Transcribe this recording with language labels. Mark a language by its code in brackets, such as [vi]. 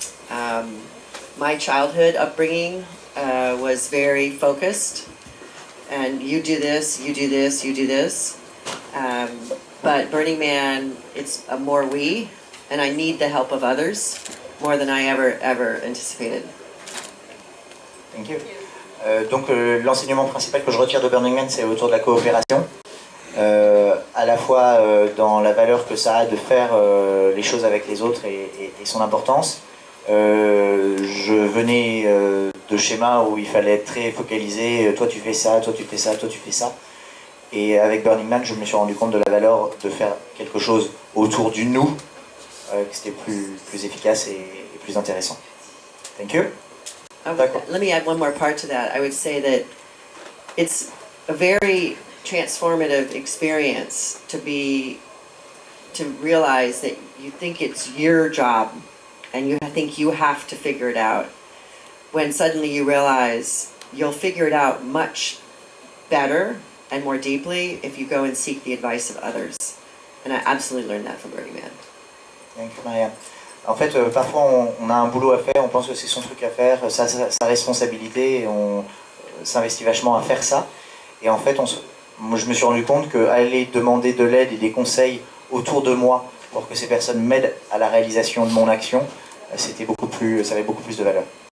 [en] My childhood upbringing was very focused, and you do this, you do this, you do this. But Burning Man, it's a more we, and I need the help of others more than I ever anticipated. Thank you. [fr] Donc l'enseignement principal que je retire de Burning Man, c'est autour de la coopération, à la fois dans la valeur que ça a de faire les choses avec les autres et son importance. Je venais de schémas où il fallait être très focalisé, toi tu fais ça, toi tu fais ça, toi tu fais ça. Et avec Burning Man, je me suis rendu compte de la valeur de faire quelque chose autour du nous, que c'était plus efficace et plus intéressant. [en] Thank you. Let me add one more part to that. I would say that it's a very transformative experience to realize that you think it's your job and you think you have to figure it out, when suddenly you realize you'll figure it out much better and more deeply if you go and seek the advice of others. And I absolutely learned that from Burning Man. Thank you, Maria. [fr] En fait, parfois on a un boulot à faire, on pense que c'est son truc à faire, sa responsabilité, et on s'investit vachement à faire ça. Et en fait, moi, je me suis rendu compte qu'aller demander de l'aide et des conseils autour de moi pour que ces personnes m'aident à la réalisation de mon action, ça avait beaucoup plus de valeur.